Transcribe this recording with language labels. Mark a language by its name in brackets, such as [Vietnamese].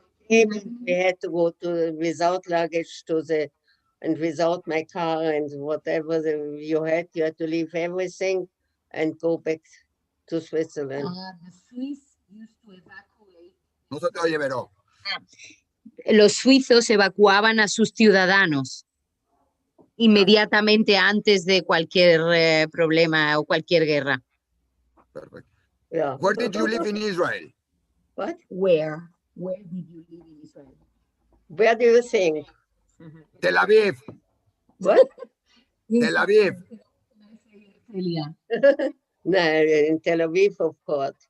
[English] we had to go to without luggage and without my car and whatever you had to leave everything and go back to Switzerland. the Swiss used to evacuate. [Spanish] No se te oye, Vero. Los suizos evacuaban a sus ciudadanos inmediatamente antes de cualquier problema o cualquier guerra. [English] Perfect. Yeah. Where did you live in Israel? What? Where did you live in Israel? Where do you think? Tel Aviv. What? Tel Aviv. No, in Tel Aviv, of course.